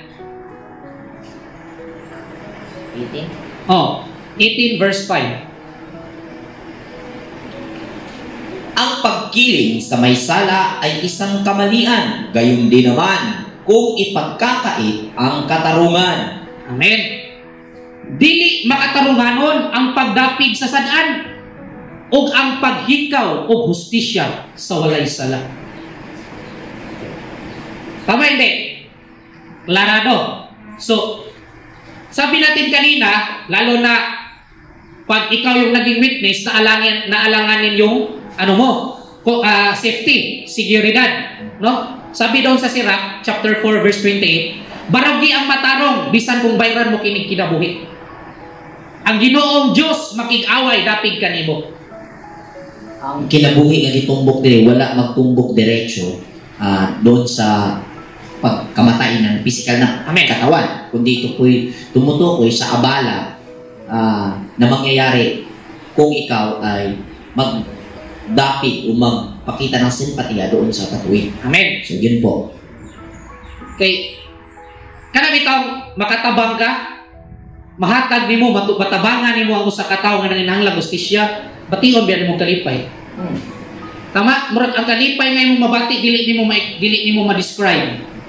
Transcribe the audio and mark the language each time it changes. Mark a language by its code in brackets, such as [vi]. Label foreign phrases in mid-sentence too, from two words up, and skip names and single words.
[tl] 18? Oh, 18 verse 5. Ang pagkiling sa may sala ay isang kamalian, gayon din naman kung ipagkakait ang katarungan. Amen. [ceb] Dili makatarunganon ang pagdapig sa sad-an ug ang paghikaw og hustisya sa walay sala. [tl] Tama hindi? Klarado. So, sabi natin kanina, lalo na pag ikaw yung naging witness, naalanganin yung safety, seguridad, no? Sabi doon sa Sirach, chapter 4, verse 28, [ceb] baragi ang matarong, bisan kung bayran mo kinig kinabuhi. Ang Ginoong Diyos makig-away, dapig kanimo. Ang kinabuhi nga gitumbok dire, wala magtumbok diretso [tl] doon sa pagkamatay ng pisikal na [ceb] Amen. [tl] katawan, kundi ito po'y tumutukoy sa abala na mangyayari kung ikaw ay magdapig o magpakita ng simpatiya doon sa katuwid. Amen. So yun po. [ceb] Kay kanang ikaw makatabang ka, mahatag nimo, matabangan nimo ang usa ka tawo nga nanginahanglan hustisya, bation biyan mo kalipay. Tama, murag ang kalipay nga imong mabati dili nimo ma-describe.